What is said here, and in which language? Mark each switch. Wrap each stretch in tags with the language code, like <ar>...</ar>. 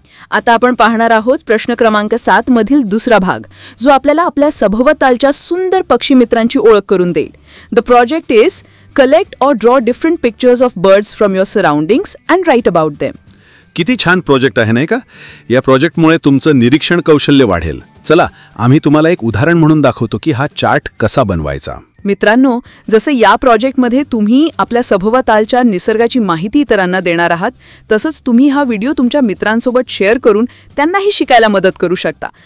<mr>आता आपण पाहणार आहोत प्रश्न क्रमांक 7 मधील दुसरा भाग, जो आपल्याला आपल्या सभोवतालच्या सुंदर पक्षी मित्रांची ओळख करून देईल.</mr> <en>The project is collect और draw different pictures of birds from your surroundings and write about them.</en> <mr>किती छान प्रोजेक्ट आहे नाही का? या प्रोजेक्टमुळे तुमचं निरीक्षण कौशल्य वाढेल. चला, आम्ही तुम्हाला एक उदाहरण म्हणून दाखवतो की हा चार्ट कसा बनवायचा. मित्रांनो, जसं या प्रोजेक्टमध्ये तुम्ही आपल्या सभोवतालच्या निसर्गाची माहिती इतरांना देणार आहात, तसंच तुम्ही हा व्हिडिओ तुमच्या मित्रांसोबत शेअर करून त्यांनाही शिकायला मदत करू शकता.</mr>